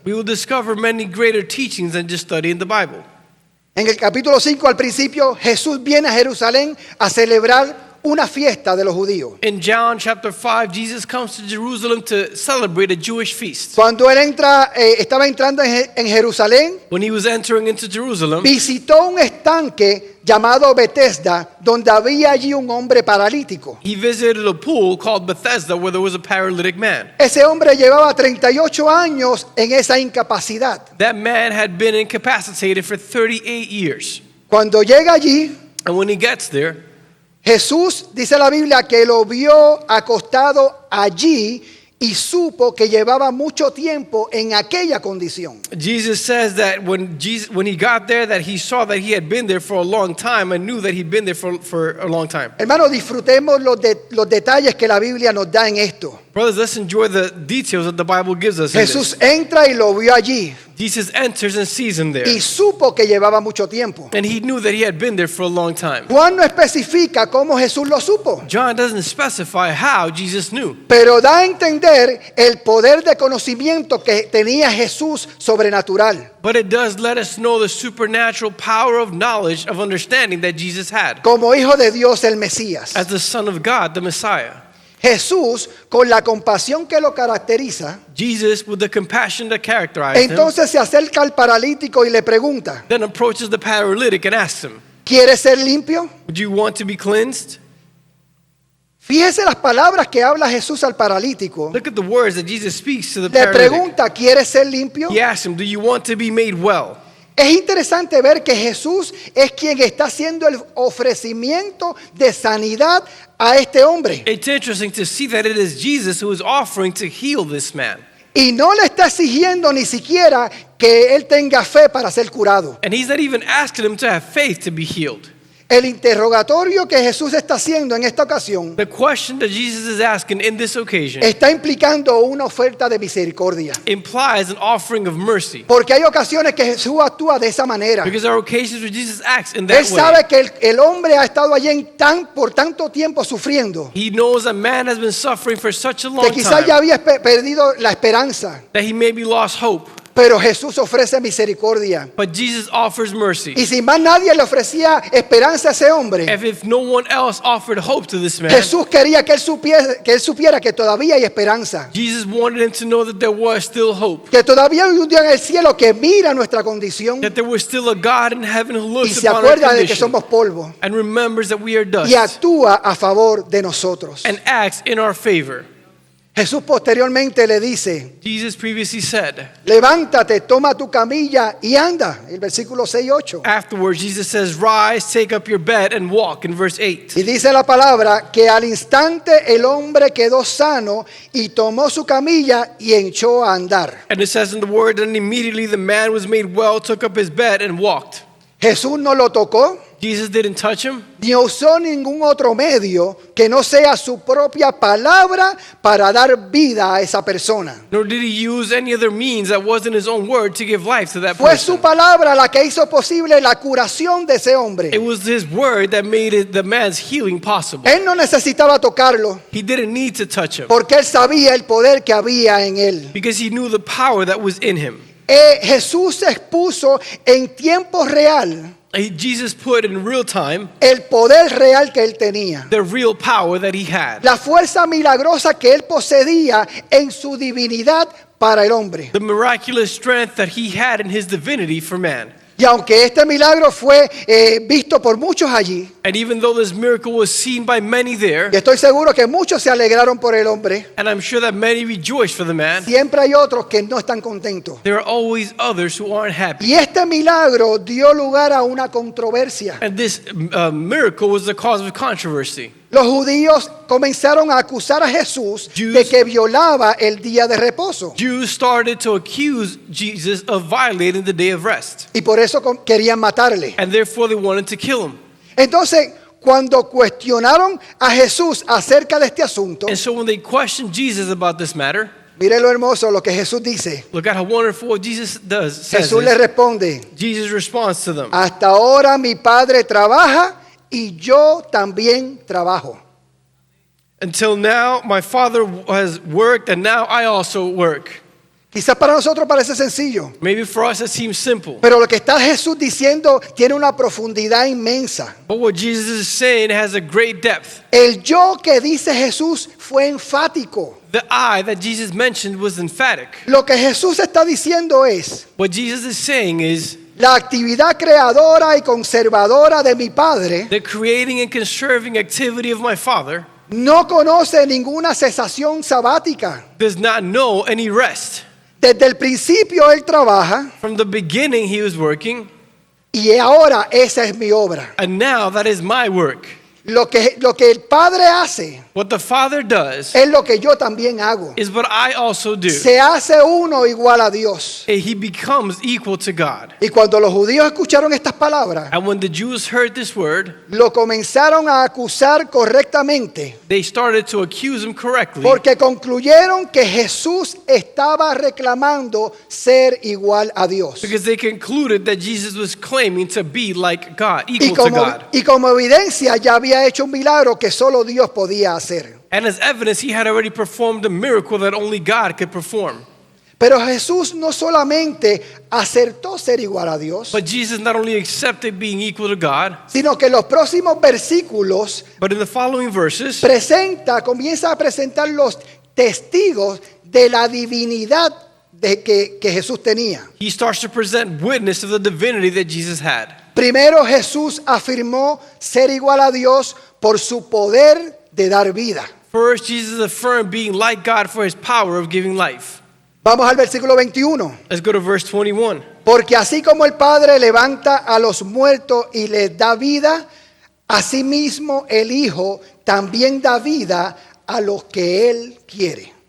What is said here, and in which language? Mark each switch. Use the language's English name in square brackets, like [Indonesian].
[English] we will discover many greater teachings than just studying the Bible. [Spanish] En el capítulo 5 al principio Jesús viene a Jerusalén a celebrar una fiesta de los judíos. [English] In John chapter 5, Jesus comes to Jerusalem to celebrate a Jewish feast. [Spanish] Cuando él estaba entrando en Jerusalén, [English] When he was entering into Jerusalem, [Spanish] visitó un estanque llamado Betesda, donde había allí un hombre paralítico. [English] he visited a pool called Bethesda where there was a paralytic man. [Spanish] Ese hombre llevaba 38 años en esa incapacidad. [English] That man had been incapacitated for 38 years. [Spanish] Cuando llega allí, [English] And when he gets there, [Spanish] Jesús, dice la Biblia, que lo vio acostado allí y supo que llevaba mucho tiempo en aquella condición. [English] Jesus says that when he got there, that he saw that he had been there for a long time and knew that he'd been there for a long time. [Spanish] Hermanos, disfrutemos los detalles que la Biblia nos da en esto. [English] Brothers, let's enjoy the details that the Bible gives us in [Spanish] Jesús [English] this. [Spanish] entra y lo vio allí [English] Jesus enters and sees him there. [Spanish] y supo que llevaba mucho tiempo. [English] And he knew that he had been there for a long time. [Spanish] Juan no especifica cómo Jesús lo supo, [English] John doesn't specify how Jesus knew, [Spanish] pero da a entender el poder de conocimiento que tenía Jesús sobrenatural. [English] but it does let us know the supernatural power of knowledge, of understanding that Jesus had [Spanish] Como hijo de Dios, el Mesías. [English] as the Son of God, the Messiah. [Spanish] Jesús, con la compasión que lo caracteriza, [English] Jesus, with the compassion that characterized him, [Spanish] entonces se acerca al paralítico y le pregunta, [English] then approaches the paralytic and asks him, [Spanish] ¿quieres ser limpio? [English] "Would you want to be cleansed?" [Spanish] Fíjese las palabras que habla Jesús al paralítico. [English] Look at the words that Jesus speaks to the [Spanish] Le [English] paralytic. [Spanish] pregunta, ¿quieres ser limpio? [English] He asks him, "Do you want to be made well?" [Spanish] Es interesante ver que Jesús es quien está haciendo el ofrecimiento de sanidad a este hombre. [English] It's interesting to see that it is Jesus who is offering to heal this man. [Spanish] Y no le está exigiendo ni siquiera que él tenga fe para ser curado. [English] And he's not even asking him to have faith to be healed. [Spanish] El interrogatorio que Jesús está haciendo en esta ocasión [English] The question that Jesus is asking in this occasion [Spanish] está implicando una oferta de misericordia. [English] implies an offering of mercy. [Spanish] Porque hay ocasiones que Jesús actúa de esa manera. [English] Because there are occasions where Jesus acts in that way. [Spanish] sabe que el hombre ha estado allí por tanto tiempo sufriendo, [English] He knows a man has been suffering for such a long [Spanish] que quizás ya [English] time [Spanish] había perdido la esperanza. [English] that he maybe lost hope. [Spanish] Pero Jesús ofrece misericordia. [English] But Jesus offers mercy. [Spanish] Y si más nadie le ofrecía esperanza a ese hombre, [English] If no one else offered hope to this man, [Spanish] Jesús quería que él supiera que todavía hay esperanza. [English] Jesus wanted him to know that there was still hope. [Spanish] Que todavía hay un Dios en el cielo que mira nuestra condición [English] That there was still a God in heaven who [Spanish] y [English] looks [Spanish] se [English] upon our [Spanish] acuerda de que [English] condition [Spanish] somos polvo [English] and remembers that we are dust [Spanish] y actúa a favor de nosotros. [English] and acts in our favor. [Spanish] Jesús posteriormente le dice, [English] Jesus previously said, [Spanish] levántate, toma tu camilla y anda. El versículo 6 y 8. [English] afterwards Jesus says, rise, take up your bed and walk in verse 8. [Spanish] Y dice la palabra que al instante el hombre quedó sano y tomó su camilla y echó a andar. [English] And it says in the word, and immediately the man was made well, took up his bed and walked. [Spanish] Jesús no lo tocó, [English] Jesus didn't touch him. [Spanish] ni usó ningún otro medio que no sea su propia palabra para dar vida a esa persona. [English] Nor did he use any other means that wasn't his own word to give life to that [Spanish] Fue su [English] person. [Spanish] palabra la que hizo posible la curación de ese hombre. [English] It was his word that made the man's healing possible. [Spanish] Él no necesitaba tocarlo [English] He didn't need to touch him [Spanish] porque él sabía el poder que había en él. [English] because he knew the power that was in him. [Spanish] Jesús expuso en tiempo real [English] Jesus put in real time [Spanish] el poder real que él tenía. [English] the real power that he had. [Spanish] La fuerza milagrosa que él poseía en su divinidad para el hombre. [English] The miraculous strength that he had in his divinity for man. [Spanish] Y aunque este milagro fue visto por muchos allí, [English] And even though this miracle was seen by many there, [Spanish] y estoy seguro que muchos se alegraron por el hombre, [English] and I'm sure that many rejoiced for the man, [Spanish] siempre hay otros que no están contentos. [English] there are always others who aren't happy. [Spanish] Y este milagro dio lugar a una controversia. [English] And this miracle was the cause of controversy. [Spanish] Los judíos comenzaron a acusar a Jesús de que violaba el día de reposo. [English] Jews started to accuse Jesus of violating the day of rest, [Spanish] Y por eso querían matarle. [English] and therefore they wanted to kill him. [Spanish] Entonces, cuando cuestionaron a Jesús acerca de este asunto, [English] And so when they questioned Jesus about this matter, [Spanish] mire lo hermoso lo que Jesús dice. [English] look at how wonderful what Jesus says. [Spanish] Jesús le responde, [English] Jesus responds to them. [Spanish] hasta ahora mi Padre trabaja y yo también trabajo. [English] Until now, my Father has worked, and now I also work. [Spanish] Quizás para nosotros parece sencillo, [English] Maybe for us it seems simple. [Spanish] pero lo que está Jesús diciendo tiene una profundidad inmensa. [English] But what Jesus is saying has a great depth. [Spanish] El yo que dice Jesús fue enfático. [English] The I that Jesus mentioned was emphatic. [Spanish] Lo que Jesús está diciendo es, [English] What Jesus is saying is [Spanish] la actividad creadora y conservadora de mi Padre [English] the creating and conserving activity of my Father [Spanish] no conoce ninguna cesación sabática. [English] does not know any rest. [Spanish] Desde el principio Él trabaja [English] From the beginning he was working, [Spanish] y ahora esa es mi obra. [English] and now that is my work. [Spanish] Lo que el Padre hace [English] What the Father does [Spanish] es lo que yo también hago. [English] is what I also do. [Spanish] Se hace uno igual a Dios. [English] He becomes equal to God. [Spanish] Y cuando los judíos escucharon estas palabras, [English] And when the Jews heard this word, [Spanish] lo comenzaron a acusar correctamente [English] they started to accuse him correctly [Spanish] porque concluyeron que Jesús estaba reclamando ser igual a Dios. [English] because they concluded that Jesus was claiming to be like God, equal to God. [Spanish] Y como evidencia ya había hecho un milagro que solo Dios podía hacer. [English] And as evidence, he had already performed a miracle that only God could perform. [Spanish] Pero Jesús no solamente acertó ser igual a Dios, [English] But Jesus not only accepted being equal to God, [Spanish] sino que en los próximos versículos [English] but in the following verses, [Spanish] comienza a presentar los testigos de la divinidad que Jesús tenía. [English] he starts to present witness of the divinity that Jesus had. [Spanish] Primero Jesús afirmó ser igual a Dios por su poder de dar vida. [English] First, Jesus affirmed being like God for his power of giving life. [Spanish] Vamos al versículo 21. [English] Let's go to verse 21. [Spanish] Porque así como el Padre levanta a los muertos y les da vida, asimismo el Hijo también da vida a los que Él quiere.